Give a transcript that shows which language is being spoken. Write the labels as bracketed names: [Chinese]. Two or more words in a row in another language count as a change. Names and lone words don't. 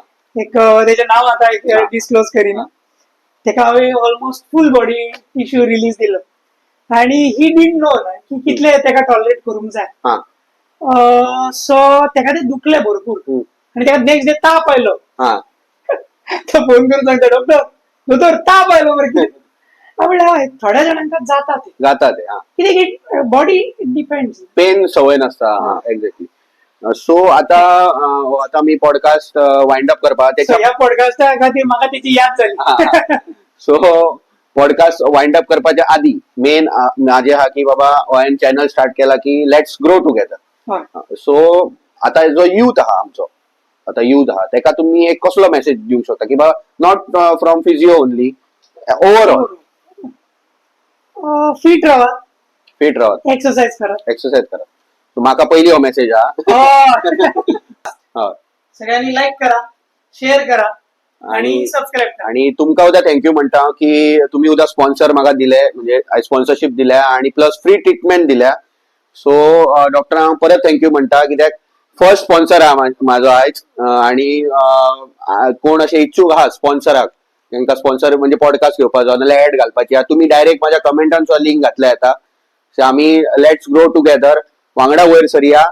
[Konkani] एक तेजें नांव आतां एक डिस्क्लोज करिना. तेका हांवें ऑलमोस्ट [English] full body tissue release [Konkani] दिलो आणि [English] he didn't know [Konkani] की कितले तेका टॉलरेट करूंक जाय. सो तेका ते दुखले भरपूर आणि तेका [English] next day [Konkani] ताप आयलो. तो फोन करून सांगता डॉक्टर ताप आयलो मरे कितें? म्हणल्यार थोड्या जाणांका जाता ते कितें [English] body depends. [Konkani] पेन सवय नसता. एक्झॅक्टली. सो आता मी [English] podcast wind up [Konkani] करपा ह्या पॉडकास्टा खातीर म्हाका तेची याद जाली. सो [English] podcast wind up [Konkani] करपाच्या आधी मेन माझे हा की बाबा हांवें [English] channel start [Konkani] केला की [English] let's grow together. [Konkani] सो आता जो यूथ आहा आमचो, आता यूथ आहा तेका तुम्ही एक कसलो मेसेज दिवंक शकता की बाबा [English] not from physio only, overall [Konkani] फिट रावा, एक्सरसाइज करा. म्हाका पयली हो मेसेज हा. सगळ्यांनी लाईक करा, शेअर करा आणि सबस्क्राईब करा. आणि तुमका उद्या थँक्यू म्हणटा की तुम्ही उद्या स्पॉन्सर म्हाका दिले, म्हणजे स्पॉन्सरशिप दिल्या आणि [English] plus free treatment [Konkani] दिल्या. सो डॉक्टरांक परत थँक्यू म्हणटा कित्याक [English] first sponsor [Konkani] आहा म्हाजो आयज. आणि कोण असे इच्छुक आहा स्पॉन्सराक, तांकां स्पॉन्सर म्हणजे पॉडकास्ट घेवपाचो नाल्यार ऍड घालपाची, तुम्ही डायरेक्ट माझ्या कमेंटांचो लिंक घातल्या येता. आम्ही [English] let's grow together [Konkani] वांगडा वयर सरया.